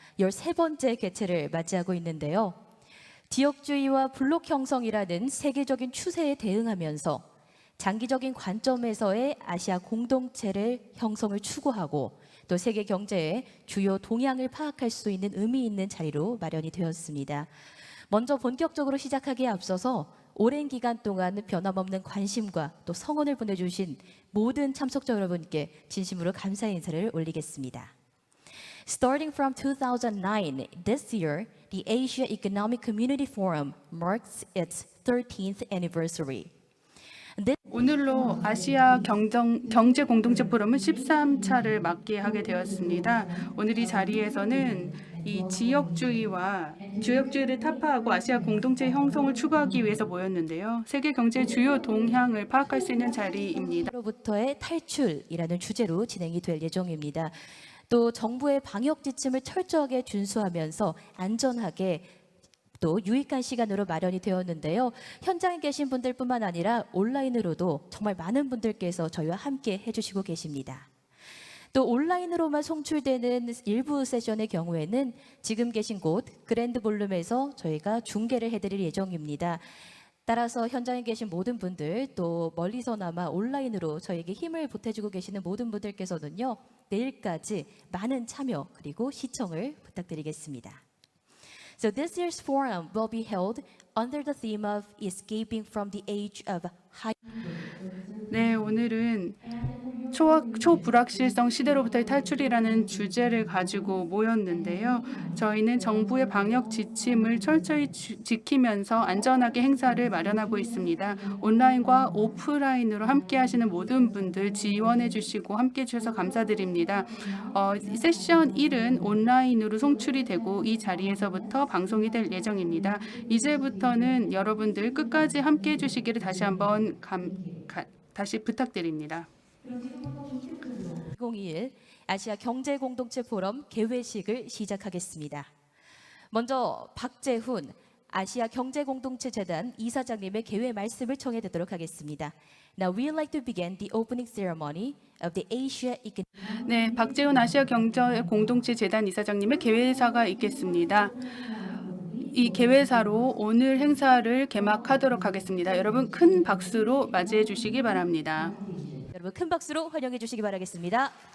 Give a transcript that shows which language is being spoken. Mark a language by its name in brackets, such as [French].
[Korean] 13번째 개최를 맞이하고 있는데요. 지역주의와 블록 형성이라는 세계적인 추세에 대응하면서 장기적인 관점에서의 아시아 공동체를 형성을 추구하고 또 세계 경제의 주요 동향을 파악할 수 있는 의미 있는 자리로 마련이 되었습니다. 먼저 본격적으로 시작하기에 앞서서 오랜 기간 동안 변함없는 관심과 또 성원을 보내주신 모든 참석자 여러분께 진심으로 감사의 인사를 올리겠습니다. [English] Starting from 2009, this year, the Asia Economic Community Forum marks its 13th anniversary. [Korean] 오늘로 아시아 경제 공동체 포럼은 13차를 맞게 하게 되었습니다. 오늘 이 자리에서는 이 지역주의를 타파하고 아시아 공동체 형성을 추구하기 위해서 모였는데요. 세계 경제 주요 동향을 파악할 수 있는 자리입니다. 로부터의 탈출이라는 주제로 진행이 될 예정입니다. 또 정부의 방역 지침을 철저하게 준수하면서 안전하게 또 유익한 시간으로 마련이 되었는데요. 현장에 계신 분들뿐만 아니라 온라인으로도 정말 많은 분들께서 저희와 함께 해주시고 계십니다. 또 온라인으로만 송출되는 일부 세션의 경우에는 지금 계신 곳 그랜드 볼룸에서 저희가 중계를 해드릴 예정입니다. 따라서 현장에 계신 모든 분들 또 멀리서나마 온라인으로 저에게 힘을 보태주고 계시는 모든 분들께서는요. 내일까지 많은 참여 그리고 시청을 부탁드리겠습니다. [English] So this year's forum will be held under the theme of escaping from the age of high. [Korean] 네, 오늘은 초불확실성 시대로부터의 탈출이라는 주제를 가지고 모였는데요. 저희는 정부의 방역 지침을 철저히 지키면서 안전하게 행사를 마련하고 있습니다. 온라인과 오프라인으로 함께 하시는 모든 분들 지원해 주시고 함께 해 주셔서 감사드립니다. 세션 1은 온라인으로 송출이 되고 이 자리에서부터 방송이 될 예정입니다. 이제부터는 여러분들 끝까지 함께 해 주시기를 다시 한번 다시 부탁드립니다. 2021 아시아 경제 공동체 포럼 개회식을 시작하겠습니다. 먼저 박재훈 아시아 경제 공동체 재단 이사장님의 개회 말씀을 청해 듣도록 하겠습니다. [English] Now we'd like to begin the opening ceremony of the Asia Economic. [Korean] 네, 박재훈 아시아 경제 공동체 재단 이사장님의 개회사가 있겠습니다. 이 개회사로 오늘 행사를 개막하도록 하겠습니다. 여러분 큰 박수로 맞이해 주시기 바랍니다. 여러분 큰 박수로 환영해 주시기 바라겠습니다.